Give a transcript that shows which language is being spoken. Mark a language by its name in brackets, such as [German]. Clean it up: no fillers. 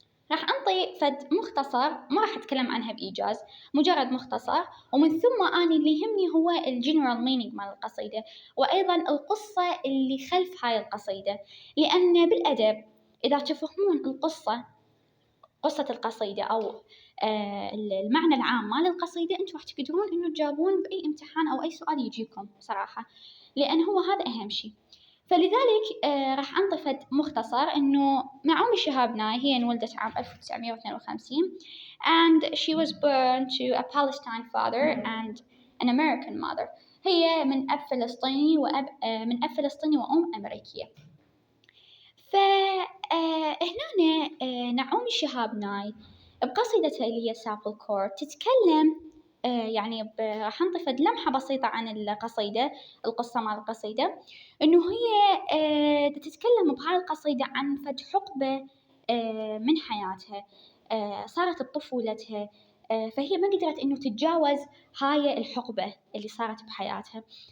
[Arabic] راح أنطي فد مختصر، ما راح أتكلم عنها بإيجاز، مجرد مختصر، ومن ثم أنا اللي يهمني هو الجنرال مينينج مال القصيدة، وأيضا القصة اللي خلف هاي القصيدة، لأن بالأدب إذا تفهمون قصة القصيدة أو المعنى العام مال القصيدة، أنتم راح تقدرون إنه تجاوبون بأي امتحان أو أي سؤال يجيكم صراحة، لأن هو هذا أهم شيء. فلذلك راح أنطي مختصر إنه نعومي شهاب ناي هي انولدت عام 1952 [English] and she was born to a Palestine father and an American mother. [Arabic] هي من أب فلسطيني من أب فلسطيني وأم أمريكية. فهنا نعومي شهاب ناي بقصيدتها اللي هي Supple Cord تتكلم يعني راح نضيف لمحة بسيطة عن القصيدة، القصة مال القصيدة، إنه هي تتكلم بهاي القصيدة عن فد حقبة من حياتها صارت بطفولتها، فهي ما قدرت إنه تتجاوز هاي الحقبة اللي صارت بحياتها،